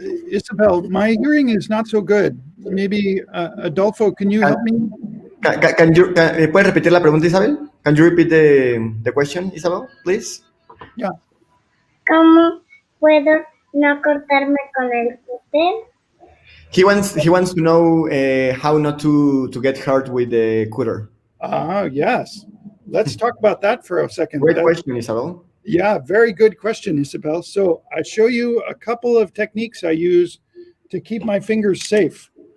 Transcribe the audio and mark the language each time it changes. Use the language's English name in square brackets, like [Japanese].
[English] Isabel, my hearing is not so good. Maybe Adolfo, can you help me? [Spanish] ¿Puedes repetir la pregunta, Isabel? [English] Can you repeat the question, Isabel, please? Yeah. [Spanish] ¿Cómo puedo no cortarme con el cúter? [English] He wants to know how not to get hurt with the cutter. Yes. Let's talk about that for a second. Great question, Isabel. Yeah, very good question, Isabel. So I show you a couple of techniques I use to keep my fingers safe.